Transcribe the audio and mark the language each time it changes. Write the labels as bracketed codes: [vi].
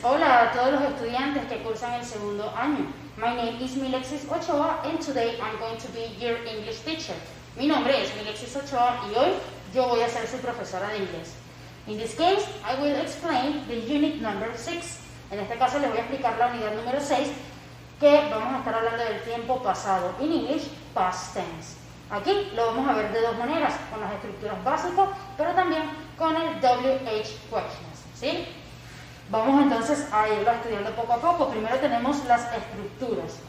[es] Hola a todos los estudiantes que cursan el segundo año. [en] My name is Milexis Ochoa and today I'm going to be your English teacher. [es] Mi nombre es Milexis Ochoa y hoy yo voy a ser su profesora de inglés. [en] In this case, I will explain the unit number 6. [es] En este caso les voy a explicar la unidad número 6, que vamos a estar hablando del tiempo pasado. [en] In English, past tense. [es] Aquí lo vamos a ver de dos maneras, con las estructuras básicas, pero también con el WH questions, ¿sí? Vamos entonces a irlo estudiando poco a poco. Primero tenemos las estructuras.